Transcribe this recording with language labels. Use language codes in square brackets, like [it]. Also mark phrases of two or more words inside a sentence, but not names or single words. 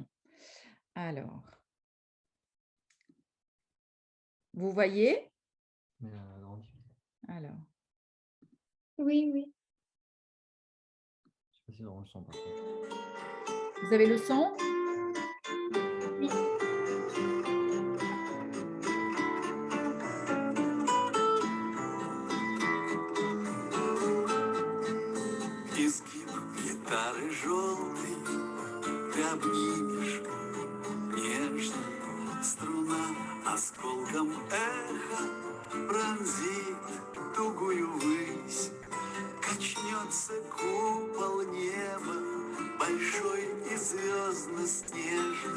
[fr] Alors, vous voyez? Alors. Oui. Je sais pas si on le sent, par contre. Vous avez le son? Oui. [ru] Изгиб гитары желтой ты обнимешь нежно, струна осколком эха пронзит тугую высь, качнется купол неба большой и звездно-снежный.